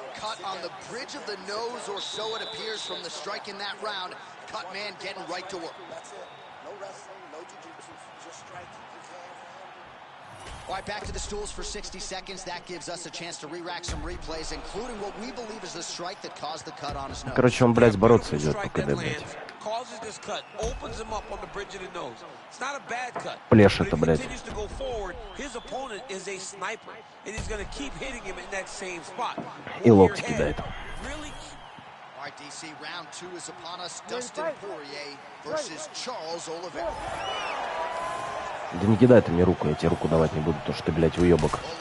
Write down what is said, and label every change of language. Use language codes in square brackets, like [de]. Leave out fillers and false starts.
[en] Cut on the bridge of the nose, or so it appears from the strike in that round. Cut man getting right to work. That's it. No wrestling, no jiu-jitsu, just striking. All right, back to the stools for 60 seconds. That gives us a chance to re-rack some replays, including what we believe is the strike that caused the cut on his nose. [ru] Короче, он, блядь, бороться идет по КД, блядь. [en] Causes this cut, opens him up on the bridge of the nose. It's not a bad cut. [ru] Плешь это, блядь. [en] Continues to go forward. His opponent is a sniper, and he's going to keep hitting him in that same spot. [ru] И локти кидает. [en] Really? All right, DC, round 2 is upon us. Dustin Poirier versus Charles Oliveira. [ru] Да не кидай ты мне руку, я тебе руку давать не буду, потому что ты, блядь, уебок.